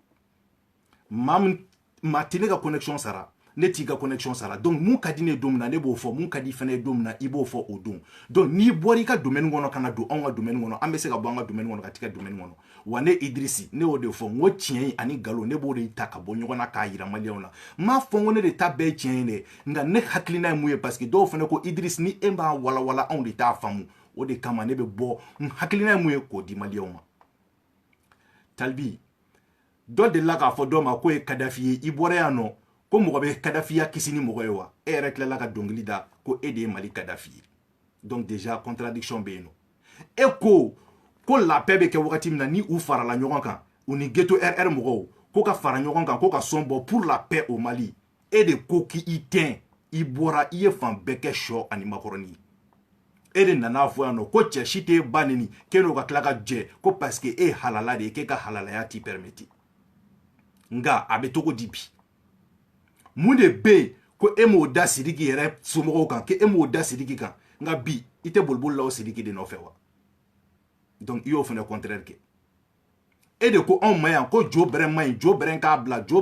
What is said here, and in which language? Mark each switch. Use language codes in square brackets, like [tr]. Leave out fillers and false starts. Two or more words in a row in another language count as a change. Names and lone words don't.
[bm] maa tɛ ne ka connexion sara ne t'i ka connexion sara donc mun ka di ne don min na ne b'o fɔ mun ka di fɛnɛ don min na i b'o fɔ o don donc n'i bɔra i ka domaine kɔnɔ ka na don anw ka domaine kɔnɔ an bɛ se ka bɔ an ka domaine kɔnɔ ka t'i ka domaine kɔnɔ wa ne Idrisi ne y'o de fɔ n ko tiɲɛ ani nkalon ne b'o de ta ka bɔ ɲɔgɔn na k'a yira maliyɛnw na n m'a fɔ n ko ne de ta bɛɛ ye tiɲɛ ye dɛ nka ne hakilina ye mun ye [fr] parce que [bm] dɔw fɛnɛ ko Idrisi ni e b'a walawala anw de t'a faamu o de kama ne bɛ bɔ n hakilina ye mun ye k'o di maliyɛnw ma Talibi dɔ delila k'a fɔ dɔ ma k'o ye Kadafi ye i bɔra yan nɔ ko mɔgɔ bɛ Kadafiya kisi ni mɔgɔ ye wa e yɛrɛ tilala ka dɔnkili da ko e de ye Mali Kadafi ye donc déjà contradiction bɛ yen nɔ e ko [fr] la paix [bm] bɛ kɛ wagati min na ni u farala ɲɔgɔn kan u ni ghetto RR mɔgɔw ko ka fara ɲɔgɔn kan ko ka son bɔ [fr] pour la paix au Mali [bm] e de ko k'i tɛn i bɔra i ye fan bɛɛ kɛ sɔ ani makɔrɔni e de nana fɔ yan nɔ ko cɛ si tɛ ba neni k'e n'o ka tila ka jɛ ko parce que e halala de ye k'e ka halalaya t'i permettre nga a bɛ togo di bi mun de bɛ yen ko e m'o da Sidiki yɛrɛ somɔgɔw kan k'e m'o da Sidiki kan nka bi i tɛ boliboli la o Sidiki de nɔfɛ wa donc i y'o fɛnɛ contraire kɛ e de ko anw ma yan ko jo bɛrɛ ma ɲi jo bɛrɛ k'a bila jo